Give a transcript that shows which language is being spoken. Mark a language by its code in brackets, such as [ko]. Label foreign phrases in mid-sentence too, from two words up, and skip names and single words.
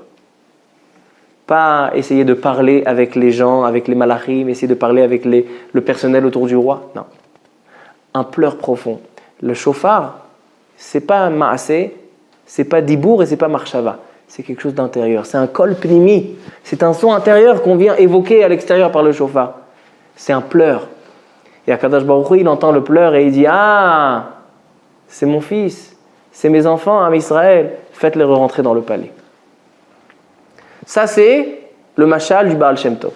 [fr] Pas essayer de parler avec les gens, avec les malachim, essayer de parler avec le personnel autour du roi. Non. Un pleur profond. Le shofar, c'est pas un maasé, c'est pas dibour et c'est pas marshava. C'est quelque chose d'intérieur. C'est un [he] קול פנימי. [fr] C'est un son intérieur qu'on vient évoquer à l'extérieur par le shofar. C'est un pleur. Et Akadosh Baruch Hu, il entend le pleur et il dit « Ah, c'est mon fils, c'est mes enfants, Am Israël, faites-les rentrer dans le palais. » Ça, c'est le mashal du Baal Shem Tov.